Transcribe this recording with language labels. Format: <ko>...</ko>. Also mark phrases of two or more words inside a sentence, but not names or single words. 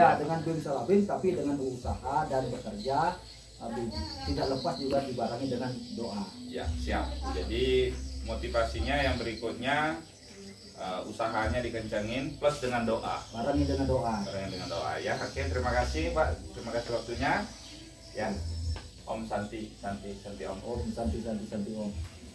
<id>ya dengan bim salabim, tapi dengan usaha dan bekerja, tidak lepas juga dibarengi dengan doa. Ya, siap. Jadi motivasinya yang berikutnya, usahanya dikencangin plus dengan doa. Barengi dengan doa. Barengi dengan doa ya. Oke, terima kasih Pak. Terima kasih waktunya. Ya.</id> <sa>Om Santi Om. Om santi santi santi Om.</sa>